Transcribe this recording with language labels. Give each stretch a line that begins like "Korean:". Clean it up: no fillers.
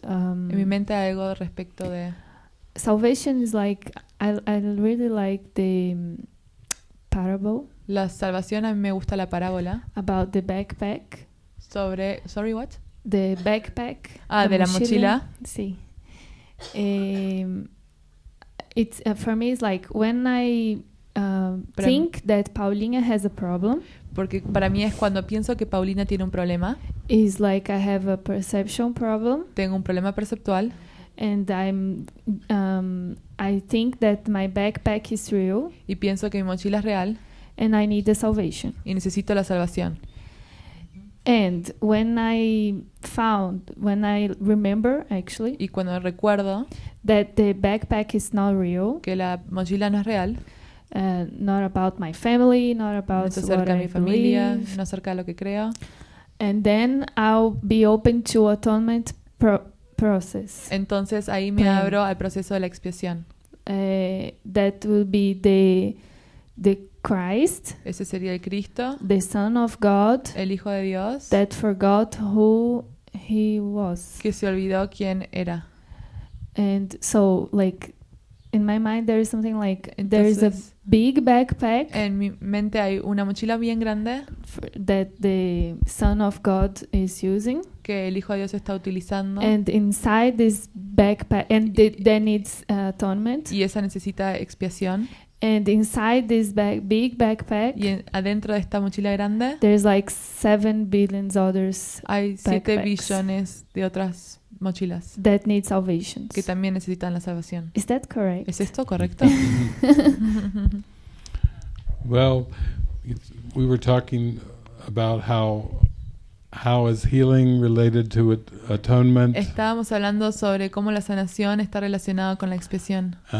Spanish: En mi mente hay algo respecto de
English: salvation. Is like I really like the parable
Spanish: la salvación. A mí me gusta la parábola
English: about the backpack.
Spanish: sobre,
English: sorry, what? The backpack.
Spanish: De la mochila. Sí.
English: It's for me. It's like when I think that Paulina has a problem.
Spanish: Porque para mí es cuando pienso que Paulina tiene un problema.
English: Is like I have a perception problem.
Spanish: Tengo un problema perceptual.
English: And I think that my backpack is real.
Spanish: Y pienso que mi mochila es real.
English: And I need the salvation.
Spanish: Y necesito la salvación.
English: And when I remember actually.
Spanish: Y cuando recuerdo
English: that the backpack is not real.
Spanish: Que la mochila no es real.
English: Not about my family, not about
Spanish: no está cerca de mi familia, no acerca de lo que creo.
English: And then I'll be open to atonement process.
Spanish: Entonces ahí me abro al proceso de la expiación.
English: That will be the Christ.
Spanish: Ese sería el Cristo.
English: The Son of God.
Spanish: El Hijo de Dios.
English: That forgot who he was.
Spanish: Que se olvidó quién era.
English: And so like in my mind there is something like
Spanish: entonces,
English: there is a big backpack.
Spanish: En mi mente hay una mochila bien grande
English: that the Son of God is using.
Spanish: Que el Hijo de Dios está utilizando.
English: And inside this backpack, and then it's atonement.
Spanish: Y esa necesita expiación.
English: And inside this big backpack,
Spanish: y adentro de esta mochila grande,
English: there's like 7 billion others.
Spanish: Hay 7 billones de otras mochilas
English: that need salvation.
Spanish: Que también necesitan la salvación.
English: Is that correct?
Spanish: ¿Es esto correcto?
English: Well, we were talking about how is healing related to atonement.
Spanish: Estábamos hablando sobre cómo la sanación está relacionada con la expiación.